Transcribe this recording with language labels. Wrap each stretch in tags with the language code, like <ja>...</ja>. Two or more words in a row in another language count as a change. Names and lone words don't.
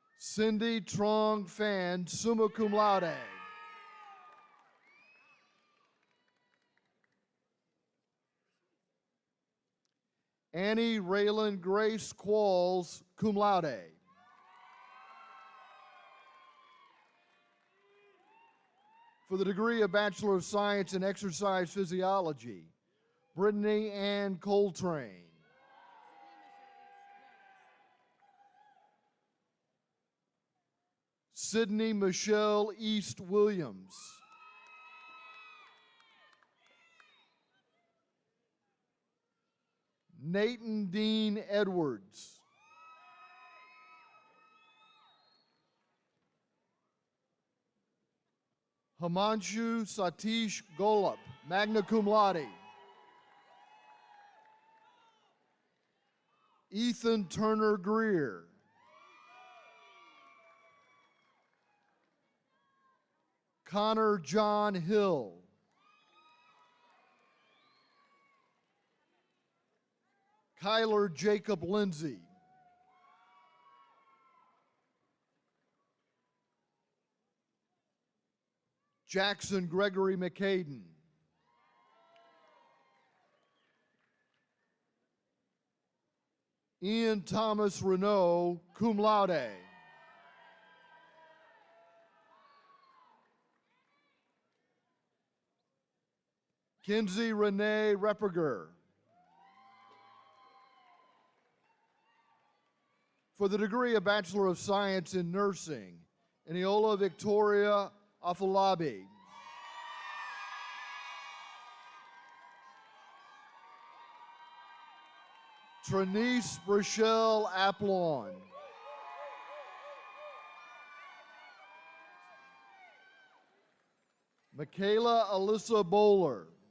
<en>Cindy Trong Fan,</en> <la>summa cum laude.</la> <en>Annie Raylan Grace Qualls,</en> <la>cum laude.</la> <en>For the degree of Bachelor of Science in Exercise Physiology, Brittany Ann Coltrane. Sydney Michelle East Williams. Nathan Dean Edwards. Himanshu Satish Golub,</en> <la>magna cum laude.</la> <en>Ethan Turner Greer. Connor John Hill. Kyler Jacob Lindsay. Jackson Gregory McCaden. Ian Thomas Renault,</en> <la>cum laude.</la> <en>Kinsey Renee Repperger. For the degree of Bachelor of Science in Nursing, Eniola Victoria Afolabi. Trinice Rochelle Aplon. Michaela Alyssa Bowler.</en>